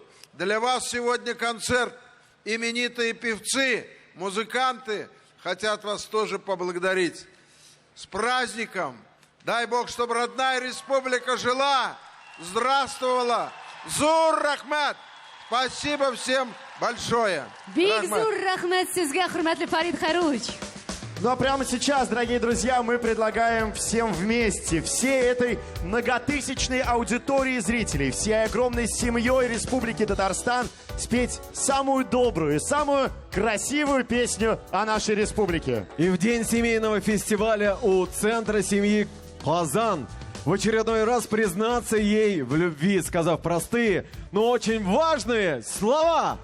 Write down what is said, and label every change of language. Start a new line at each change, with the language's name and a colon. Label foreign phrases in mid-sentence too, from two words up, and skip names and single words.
Russian: Для вас сегодня концерт. Именитые певцы, музыканты хотят вас тоже поблагодарить. С праздником! Дай Бог, чтобы родная республика жила, здравствовала.
Tatar: Зур рахмат!
Russian: Спасибо всем большое.
Tatar: Бик зур рахмат сезгә, хурматлы Фарид Хайрулович.
Russian: Ну а прямо сейчас, дорогие друзья, мы предлагаем всем вместе, всей этой многотысячной аудитории зрителей, всей огромной семьей Республики Татарстан спеть самую добрую, самую красивую песню о нашей республике. И в день семейного фестиваля у Центра семьи Казан в очередной раз признаться ей в любви, сказав простые, но очень важные слова.